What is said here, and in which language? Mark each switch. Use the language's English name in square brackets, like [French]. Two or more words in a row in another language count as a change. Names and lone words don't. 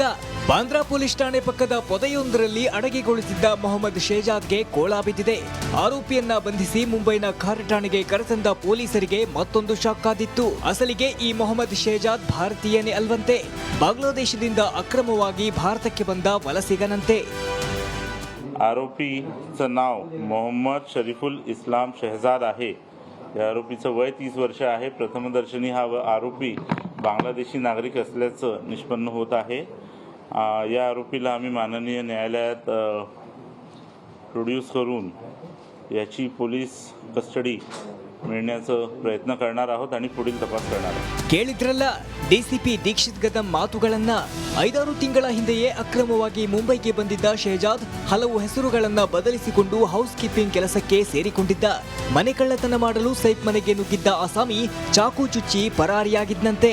[Kannada] ಬಾಂದ್ರಾ ಪೊಲೀಸ್ ಠಾಣೆ ಪಕ್ಕದ ಪೊದೆಯೊಂದರಲ್ಲಿ ಅಡಗಿಗೊಳಿಸಿದ್ದ ಮೊಹಮ್ಮದ್ ಶೇಜಾದ್ಗೆ ಕೋಳ ಬಿದ್ದಿದೆ. ಆರೋಪಿಯನ್ನ ಬಂಧಿಸಿ ಮುಂಬೈನ ಖಾರ್ ಠಾಣೆಗೆ ಕರೆತಂದ ಪೊಲೀಸರಿಗೆ ಮತ್ತೊಂದು ಶಾಕ್ ಆದಿತ್ತು. ಅಸಲಿಗೆ ಈ ಮೊಹಮ್ಮದ್ ಶೇಜಾದ್ ಭಾರತೀಯನೇ ಅಲ್ವಂತೆ. ಬಾಂಗ್ಲಾದೇಶದಿಂದ ಅಕ್ರಮವಾಗಿ ಭಾರತಕ್ಕೆ ಬಂದ ವಲಸಿಗನಂತೆ. [Marathi] आरोपीचं नाव मोहम्मद शरीफुल इस्लाम शहजाद आहे. या आरोपीचं वय 30 वर्ष आहे. प्रथमदर्शनी हा आरोपी बांगलादेशी नागरिक असल्याचं निष्पन्न होत आहे. या आरोपीला आम्ही माननीय न्यायालयात प्रोड्यूस करून याची पोलीस कस्टडी मिळण्याचा प्रयत्न करणार आहोत आणि पुढील तपास करणार आहोत. [Kannada] ಕೇಳಿದ್ರಲ್ಲ ಡಿಸಿಪಿ ದೀಕ್ಷಿತ್ ಗದಂ ಮಾತುಗಳನ್ನ. 5-6 ತಿಂಗಳ ಹಿಂದೆಯೇ ಅಕ್ರಮವಾಗಿ ಮುಂಬೈಗೆ ಬಂದಿದ್ದ ಶೇಜಾದ್ ಹಲವು ಹೆಸರುಗಳನ್ನ ಬದಲಿಸಿಕೊಂಡು [English] house keeping [Kannada] ಕೆಲಸಕ್ಕೆ ಸೇರಿಕೊಂಡಿದ್ದ. ಮನೆ ಕಳ್ಳತನ ಮಾಡಲು ಸೈಫ್ ಮನೆಗೆ ನುಗ್ಗಿದ್ದ ಆಸಾಮಿ ಚಾಕು ಚುಚ್ಚಿ ಪರಾರಿಯಾಗಿದ್ದಂತೆ.